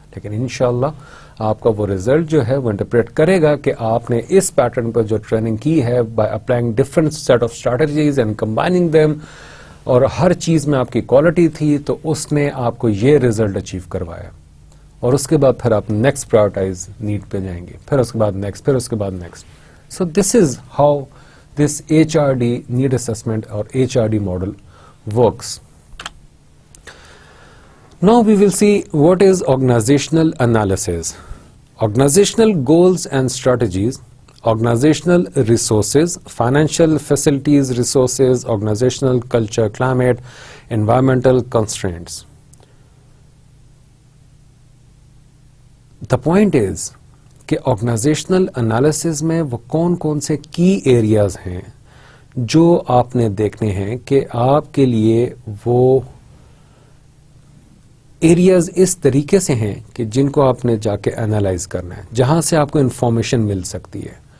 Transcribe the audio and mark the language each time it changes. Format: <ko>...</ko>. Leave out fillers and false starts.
<ur>لیکن انشاءاللہ آپ کا وہ ریزلٹ جو ہے وہ انٹرپریٹ کرے گا کہ آپ نے اس پیٹرن پر جو ٹریننگ کی ہے,</ur> <en>by applying different set of strategies and combining them,</en> <ur>اور ہر چیز میں آپ کی کوالٹی تھی, تو اس نے آپ کو یہ ریزلٹ اچیو کروایا. اور اس کے بعد پھر آپ نیکسٹ پرائرٹائز نیڈ پہ جائیں گے, پھر اس کے بعد نیکسٹ, پھر اس کے بعد next.</ur> <en>So this is how this HRD need assessment اور HRD model works. Now we will see what is organizational analysis. Organizational goals and strategies, organizational resources, financial facilities resources, organizational culture, climate, environmental constraints. The point is</en> <ur>کہ organisational analysis میں وہ کون کون سے کی areas ہیں جو آپ نے دیکھنے ہیں کہ آپ کے لیے وہ ایریاز اس طریقے سے ہیں کہ جن کو آپ نے جا کے انالائز کرنا ہے, جہاں سے آپ کو انفارمیشن مل سکتی ہے.</ur>